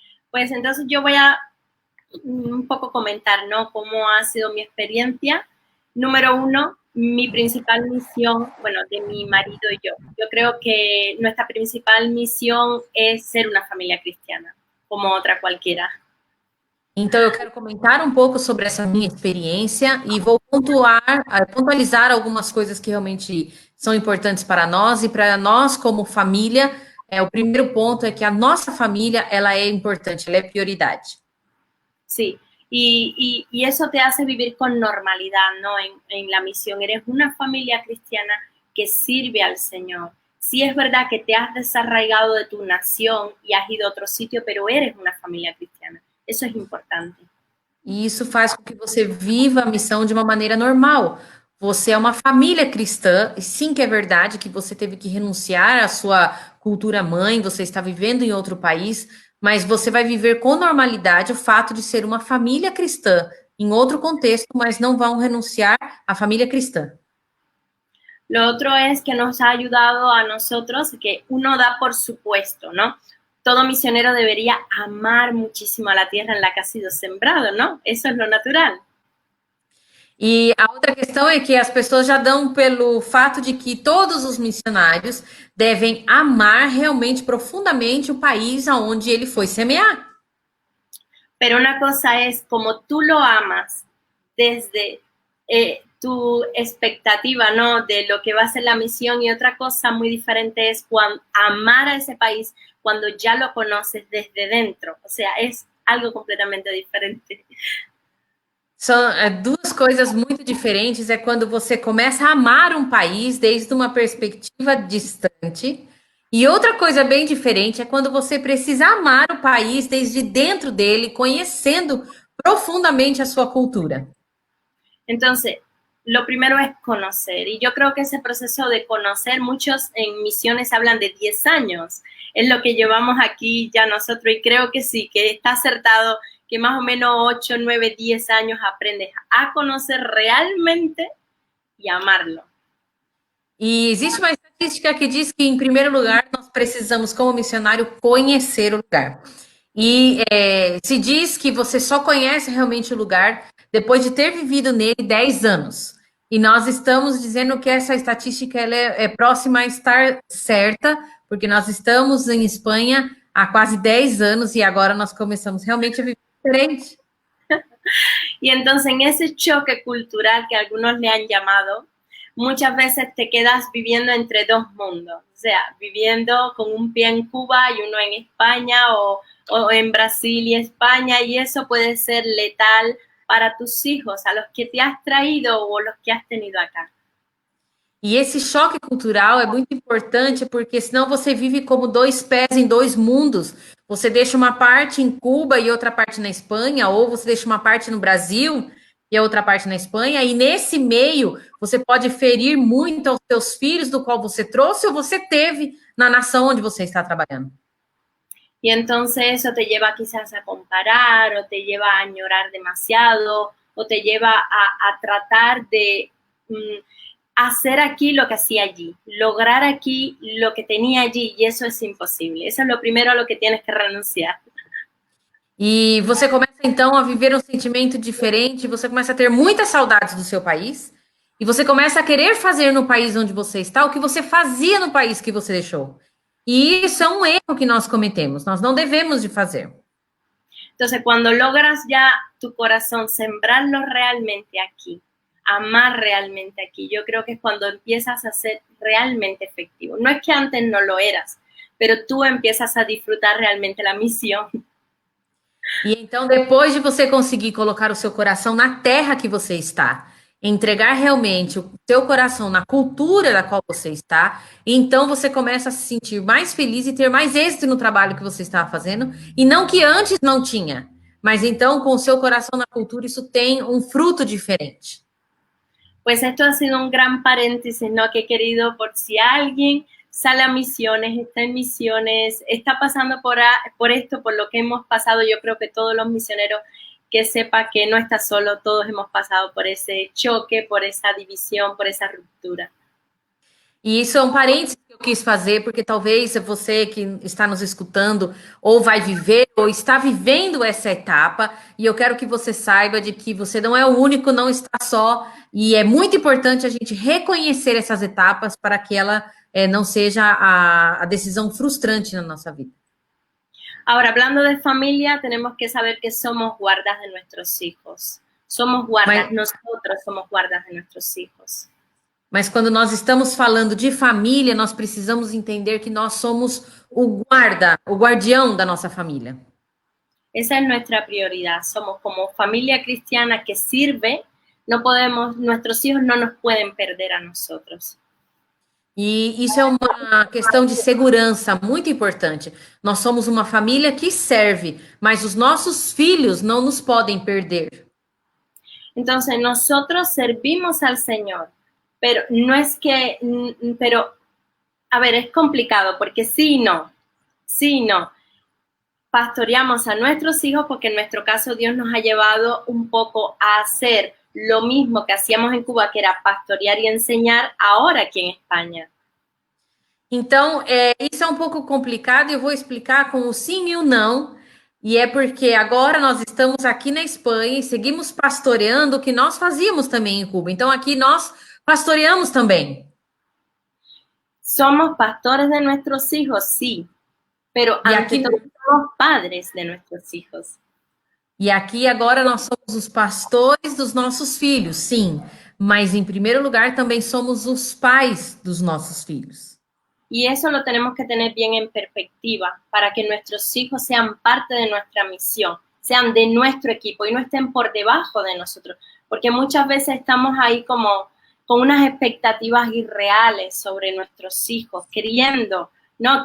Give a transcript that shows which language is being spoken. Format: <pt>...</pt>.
<es>Pues entonces yo voy a un poco comentar, ¿no? Cómo ha sido mi experiencia. Número uno, mi principal misión, bueno, de mi marido y yo. Yo creo que nuestra principal misión es ser una familia cristiana, como otra cualquiera.</es> <pt>Então, eu quero comentar um pouco sobre essa minha experiência e vou pontualizar algumas coisas que realmente são importantes para nós e para nós como família. O primeiro ponto é que a nossa família, ela é importante, ela é prioridade.</pt> <es>Sí, y eso te hace vivir con normalidad, ¿no? En la misión. Eres una familia cristiana que sirve al Señor. Sí es verdad que te has desarraigado de tu nación y has ido a otro sitio, pero eres una familia cristiana. Eso es importante.</es> <pt>E isso faz com que você viva a missão de uma maneira normal. Você é uma família cristã, e sim que é verdade que você teve que renunciar à sua cultura mãe, você está vivendo em outro país, mas você vai viver com normalidade o fato de ser uma família cristã em outro contexto, mas não vão renunciar à família cristã.</pt> <es>Lo otro es que nos ha ayudado a nosotros, que uno da por supuesto, ¿no? Todo misionero debería amar muchísimo a la tierra en la que ha sido sembrado, ¿no? Eso es lo natural.</es> <pt>E a outra questão é que as pessoas já dão pelo fato de que todos os missionários devem amar realmente profundamente o país aonde ele foi semear.</pt> <es>Pero una cosa es como tú lo amas desde tu expectativa, ¿no? De lo que va a ser la misión, y otra cosa muy diferente es amar a ese país cuando ya lo conoces desde dentro. O sea, es algo completamente diferente.</es> <pt>São duas coisas muito diferentes. É quando você começa a amar um país desde uma perspectiva distante. E outra coisa bem diferente é quando você precisa amar o país desde dentro dele, conhecendo profundamente a sua cultura.</pt> <es>Entonces, lo primero es conocer. Y yo creo que ese proceso de conocer, muchos en misiones hablan de 10 años. Es lo que llevamos aquí ya nosotros, y creo que sí, que está acertado, que más o menos 8, 9, 10 años aprendes a conocer realmente y amarlo.</es> <pt>E existe uma estatística que diz que, em primeiro lugar, nós precisamos, como missionário, conhecer o lugar. E se diz que você só conhece realmente o lugar depois de ter vivido nele 10 anos. E nós estamos dizendo que essa estatística ela é próxima a estar certa, porque nós estamos em Espanha há quase 10 anos e agora nós começamos realmente a viver diferente.</pt> <es>Y entonces en ese choque cultural que algunos le han llamado, muchas veces te quedas viviendo entre dos mundos, o sea, viviendo con un pie en Cuba y uno en España, o en Brasil y España, y eso puede ser letal para tus hijos, a los que te has traído o los que has tenido acá.</es> <pt>E esse choque cultural é muito importante, porque senão você vive como dois pés em dois mundos. Você deixa uma parte em Cuba e outra parte na Espanha, ou você deixa uma parte no Brasil e a outra parte na Espanha, e nesse meio você pode ferir muito aos seus filhos do qual você trouxe ou você teve na nação onde você está trabalhando.</pt> <es>Y entonces eso te lleva quizás a comparar, o te lleva a añorar demasiado, o te lleva a tratar de hacer aquí lo que hacía allí, lograr aquí lo que tenía allí, y eso es imposible. Eso es lo primero a lo que tienes que renunciar.</es> <pt>E você começa então a viver um sentimento diferente, você começa a ter muitas saudades do seu país, e você começa a querer fazer no país onde você está o que você fazia no país que você deixou. E isso é um erro que nós cometemos, nós não devemos de fazer.</pt> <es>Entonces, cuando logras ya tu corazón sembrarlo realmente aquí, amar realmente aquí, yo creo que es cuando empiezas a ser realmente efectivo. No es que antes no lo eras, pero tú empiezas a disfrutar realmente la misión.</es> <pt>E então, depois de você conseguir colocar o seu coração na terra que você está, entregar realmente o teu coração na cultura da qual você está, e então você começa a se sentir mais feliz e ter mais êxito no trabalho que você estava fazendo, e não que antes não tinha, mas então com o seu coração na cultura isso tem um fruto diferente.</pt> <es>Pues esto ha sido un gran paréntesis, ¿no? Que he querido por si alguien sale a misiones, está en misiones, está pasando por esto, por lo que hemos pasado, yo creo que todos los misioneros que sepa que no está solo, todos hemos pasado por ese choque, por esa división, por esa ruptura.</es> <pt>E isso é um parênteses que eu quis fazer, porque talvez você que está nos escutando, ou vai viver, ou está vivendo essa etapa, e eu quero que você saiba de que você não é o único, não está só, e é muito importante a gente reconhecer essas etapas para que ela não seja a decisão frustrante na nossa vida.</pt> <es>Ahora, hablando de familia, tenemos que saber que somos guardas de nuestros hijos. Somos guardas, nosotros somos guardas de nuestros hijos.</es> <pt>Mas quando nós estamos falando de família, nós precisamos entender que nós somos o guarda, o guardião da nossa família.</pt> <es>Esa es nuestra prioridad. Somos como familia cristiana que sirve, no podemos, nuestros hijos no nos pueden perder a nosotros.</es> <pt>E isso é uma questão de segurança muito importante. Nós somos uma família que serve, mas os nossos filhos não nos podem perder.</pt> <es>Entonces, nosotros servimos al Señor, pero no es que, pero, a ver, es complicado porque sí, no. Pastoreamos a nuestros hijos porque en nuestro caso Dios nos ha llevado un poco a hacer lo mismo que hacíamos en Cuba, que era pastorear y enseñar ahora aquí en España.</es> <pt>Então, isso é um pouco complicado e eu vou explicar com o sim e o não. E é porque agora nós estamos aqui na Espanha e seguimos pastoreando o que nós fazíamos também em Cuba. Então, aqui nós pastoreamos também.</pt> <es>Somos pastores de nuestros hijos, sí, pero ante todo somos padres de nuestros hijos.</es> <pt>E aqui agora nós somos os pastores dos nossos filhos, sim. Mas em primeiro lugar também somos os pais dos nossos filhos.</pt> <es>Y eso lo tenemos que tener bien en perspectiva para que nuestros hijos sean parte de nuestra misión, sean de nuestro equipo y no estén por debajo de nosotros. Porque muchas veces estamos ahí como con unas expectativas irreales sobre nuestros hijos, queriendo, ¿no?</es>